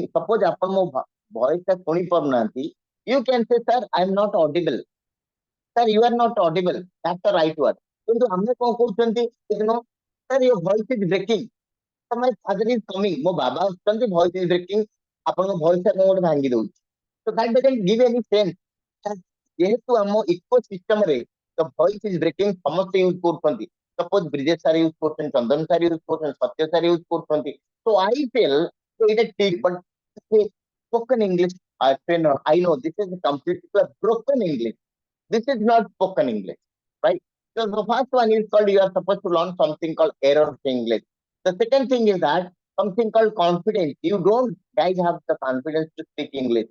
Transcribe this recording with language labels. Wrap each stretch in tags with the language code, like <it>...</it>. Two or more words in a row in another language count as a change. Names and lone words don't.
<en>Suppose voice is you can say, sir, I'm not audible. Sir, you are not audible. That's the right word. Sir, your voice is breaking. So my father is coming.</en> <or>ମୋ ବାବା</or> <en>voice is breaking. Voice is so that doesn't give any sense.</en> <or>ଯେହେତୁ ଆମ ଇକୋସିଷ୍ଟମ ରେ</or> <en>the voice is breaking,</en> <or>ସମସ୍ତେ ୟୁଜ କରୁଛନ୍ତି. Suppose ବ୍ରିଜେଶ ସାର୍ ୟୁଜ କରୁଛନ୍ତି, ଚନ୍ଦନ ସାର୍ ୟୁଜ କରୁଛନ୍ତି, ସତ୍ୟ ସାର୍ ୟୁଜ କରୁଛନ୍ତି.</or> <en>So I feel</en> <or>ଏଇଟା ଠିକ,</or> <en>but spoken English, I know this is completely broken English. This is not spoken English, right? So the first one is called, you are supposed to learn something called error English. The second thing is that something called confidence. You don't guys have the confidence to speak English.</en>